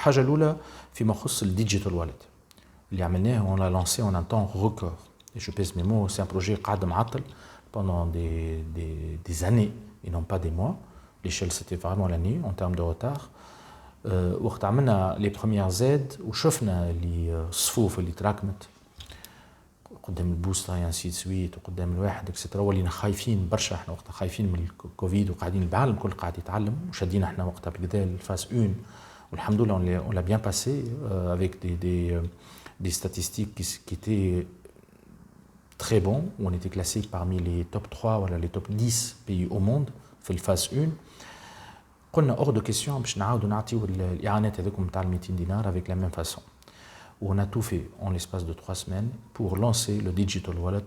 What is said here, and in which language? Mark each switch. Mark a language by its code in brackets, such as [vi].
[ar] الحاجه الاولى فيما خص الديجيتال واليت اللي عملناه [fr] on l'a lancé en un temps record et je pèse mes mots. c'est un projet [ar] قاعد معطل [fr] pendant des années et non pas des mois. l'échelle c'était vraiment l'année en termes de retard. [ar] وقت عملنا لي بروميير زاد وشفنا اللي الصفوف اللي تراكمت قدام البوسطه يا سيت سويت وقدام الواحد اكسترا، ولينا خايفين برشا. احنا وقتها خايفين من الكوفيد وقاعدين العالم الكل قاعد يتعلم وشدينا احنا وقتها بالكدا الفاس 1 والحمد لله [fr] on l'a bien passé avec des statistiques qui étaient très bons. On était classé parmi les top 3 [ar] ولا [fr] les top 10 pays au monde [ar] في الفاس 1. قلنا [fr] hors de question [ar] باش نعاودوا نعطيو الاعانات هذوكم نتاع 200 دينار [fr] avec la même façon. On a tout fait en l'espace de 3 semaines pour lancer le digital wallet.